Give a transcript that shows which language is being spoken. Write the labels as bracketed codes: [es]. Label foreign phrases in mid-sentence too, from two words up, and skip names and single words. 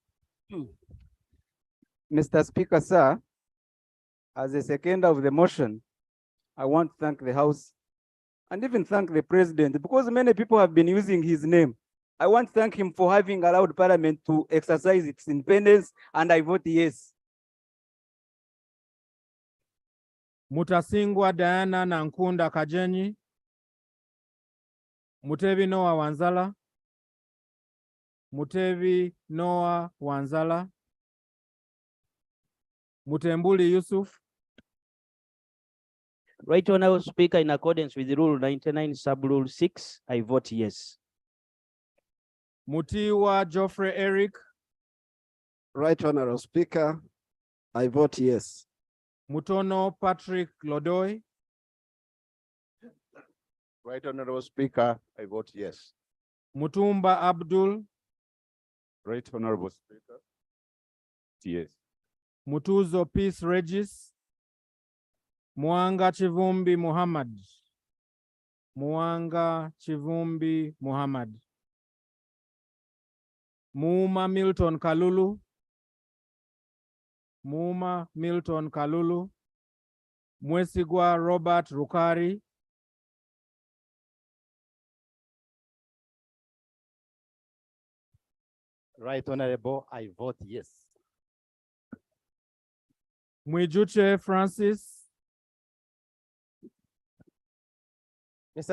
[en] Mr. Speaker, sir, as a seconder of the motion, I want to thank the House and even thank the President because many people have been using his name. I want to thank him for having allowed Parliament to exercise its independence, and I vote yes. Mutasingwa Diana Nankunda Kajenyi. Mutevi Noah Wanzala. Mutevi Noah Wanzala. Mutembuli Yusuf. Right Honorable Speaker, in accordance with Rule 99, Sub-Rule 6, I vote yes. Mutiwa Geoffrey Eric. Right Honorable Speaker, I vote yes. Mutono Patrick Lodoy. Right Honorable Speaker, I vote yes. Mutumba Abdul. Right Honorable Speaker. Yes. Mutuzo Peace Regis. Mwanga Chivumbi Muhammad. Mwanga Chivumbi Muhammad. Muuma Milton Kalulu. Muuma Milton Kalulu. Mwesigwa Robert Rukari. Right Honorable, I vote yes. Mwijuche Francis. Mr.